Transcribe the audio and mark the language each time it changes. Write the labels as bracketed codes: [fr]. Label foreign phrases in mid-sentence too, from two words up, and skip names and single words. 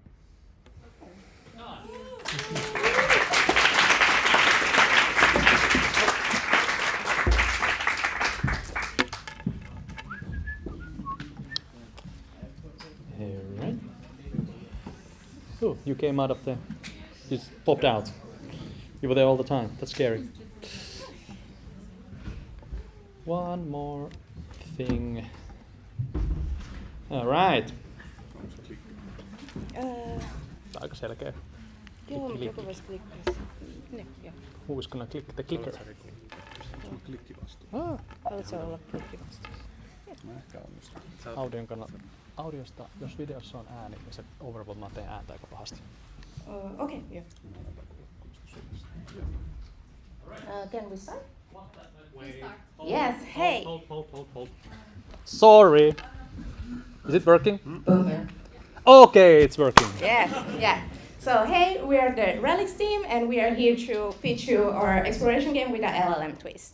[en] Alright. Oh, you came out of the... You just popped out. You were there all the time. That's scary. One more thing. Alright. [fi] Aika selkeä. Joo, Klikki. joku voisi klikkaa. Niin, joo. [en] Who's gonna click the clicker? Ah. [fi] Haluatko olla klikkivastuussa? Audiosta, jos videossa on ääni, niin se overwhelmaa teidän ääntä aika pahasti. Okei, joo. [en] Can we start? Yes, hey! Hold. Sorry! Is it working? Okay. Okay, it's working. Yes, yeah. So hey, we are the Relics team, and we are here to pitch you our exploration game with an LLM twist.